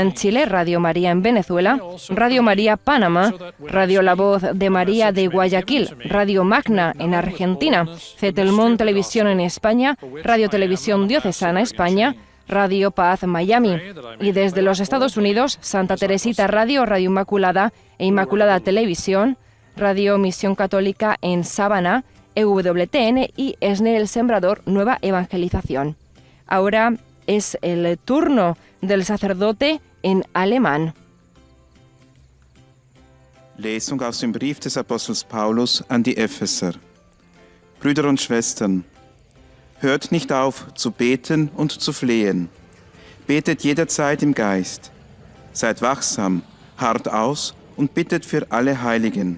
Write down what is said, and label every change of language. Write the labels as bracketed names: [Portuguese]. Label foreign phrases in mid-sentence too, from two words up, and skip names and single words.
[Spanish] en Chile, Radio María en Venezuela, Radio María Panamá, Radio La Voz de María de Guayaquil, Radio Magna en Argentina, Cetelmón Televisión en España, Radio Televisión Diocesana España, Radio Paz Miami, y desde los Estados Unidos, Santa Teresita Radio, Radio Inmaculada e Inmaculada Televisión, Radio Misión Católica en Sabana, EWTN y ESNE El Sembrador Nueva Evangelización. Ahora es el turno del sacerdote en alemán. [German] Lesung aus dem Brief des Apostels Paulus an die Epheser. Brüder und Schwestern, hört nicht auf zu beten und zu flehen. Betet jederzeit im Geist. Seid wachsam, harrt aus und bittet für alle Heiligen.